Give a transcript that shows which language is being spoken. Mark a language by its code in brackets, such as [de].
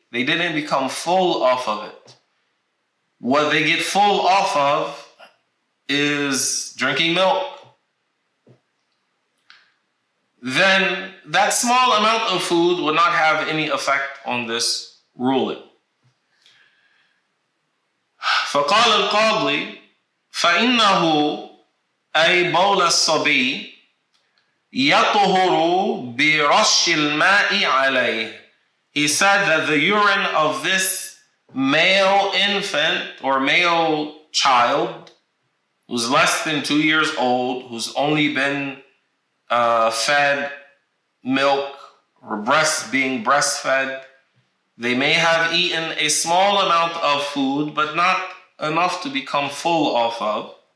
[en] They didn't become full off of it. What they get full off of is drinking milk. Then that small amount of food would not have any effect on this ruling. [ar] فقال القاضي فإنه أي بول الصبي يطهر برش الماء عليه. [en] He said that the urine of this male infant or male child who's less than 2 years old, who's only been fed milk or being breastfed, they may have eaten a small amount of food, but not enough to become full off of.